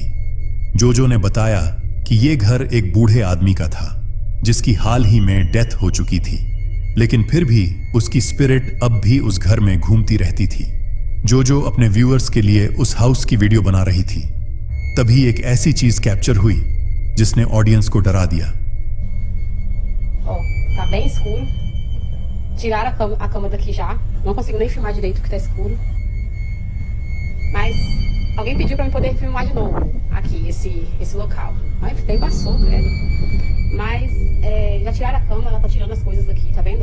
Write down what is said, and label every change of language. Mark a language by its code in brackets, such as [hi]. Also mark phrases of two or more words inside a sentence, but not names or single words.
[hi] जोजो ने बताया कि यह घर एक बूढ़े आदमी का था जिसकी हाल ही में डेथ हो चुकी थी, लेकिन फिर भी उसकी स्पिरिट अब भी उस घर में घूमती रहती थी। जोजो अपने व्यूअर्स के लिए उस हाउस की वीडियो बना रही थी। तभी एक ऐसी चीज कैप्चर हुई जिसने ऑडियंस को डरा दिया। [pt] Tá bem escuro. Tiraram a cama daqui já. Não consigo nem filmar direito porque tá escuro. Mas alguém pediu pra mim poder filmar de novo aqui, esse local. Mas tem passou, credo. Mas já tiraram a cama, ela tá tirando as coisas daqui, tá vendo?